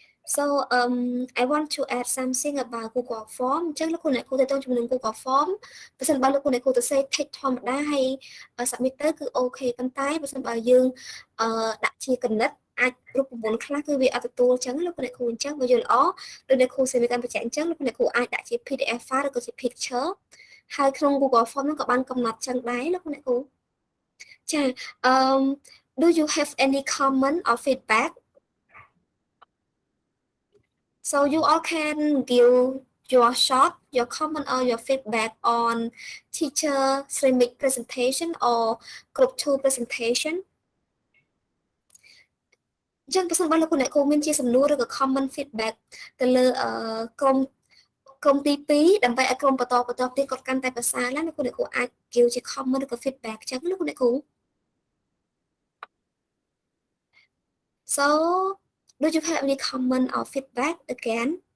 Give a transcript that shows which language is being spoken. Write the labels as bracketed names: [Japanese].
[English] So I want to add something about Google Form. [Khmer] អញ្ចឹងលោកគ្រូអ្នកគ្រូទៅជាមួយនឹង Google Form បើសិនបើលោកគ្រូអ្នកគ្រូទៅសេ text ធម្មតាហើយ submit ទៅគឺអូខេប៉ុន្តែបើសិនបើយើងដាក់ជាកណិតអាចរូបមន្តខ្លះគឺវាអត់ទទួលអញ្ចឹងលោកគ្រូអ្នកគ្រូអញ្ចឹងបើយល់ល្អដូចអ្នកគ្រូសេមីកាន់បញ្ជាក់អញ្ចឹងលោកគ្រូអ្នកគ្រូអាចដាក់ជា PDF file ឬក៏ជា picture ហើយក្នុង Google Form ហ្នឹងក៏បានកំណត់អញ្ចឹងដែរលោកគ្រូអ្នកគ្រូចា [English] do you have any comment or feedback? So you all can give your comment or your feedback on teacher Sremik presentation or group 2 presentation. [Khmer] ចឹងបើសិនបើលោកអ្នកគ្រូមានជាសំណួរឬក៏ comment feedback ទៅលើក្រុមទី 2 ដើម្បីឲ្យក្រុមបន្តទៀតគាត់កាន់តែប្រសើរឡើងលោកអ្នកគ្រូអាច give ជា comment ឬក៏ feedback ចឹងលោកអ្នកគ្រូ [English] So do you have any comment or feedback again?